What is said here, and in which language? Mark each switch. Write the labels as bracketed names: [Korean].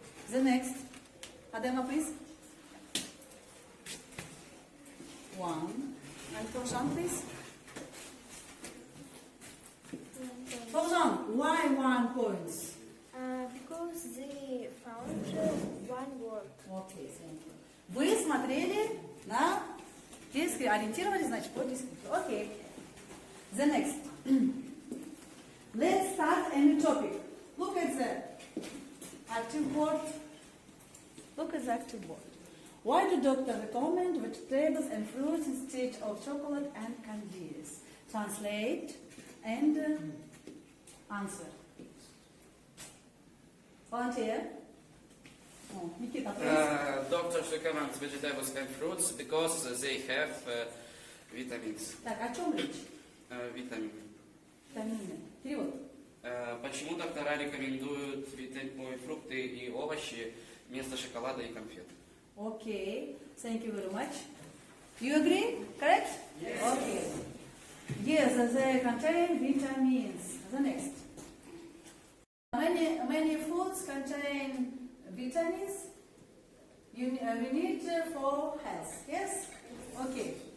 [English] The next. Adema, please. 1. And Forjan, please. Forjan, why 1 points? Because they found one word. [Russian] Окей, вы смотрели на ориентировались, значит, по дескрипту. [English] Окей. The next. Let's start a new topic. Look at the active board. Look at the active board. Why do doctor recommend vegetables and fruits instead of chocolate and candies? Translate and answer. Volunteer. Oh, Nikita, please. Doctors recommend vegetables and fruits because they have vitamins. [Russian] Так, о чем речь? Витамины. Витамины. Перевод. Почему доктора рекомендуют фрукты и овощи вместо шоколада и конфет? [English] Okay, thank you very much. You agree? Correct? Yes. Okay. Yes, they contain vitamins. The next. Many foods contain vitamins we need for health. Yes? Okay.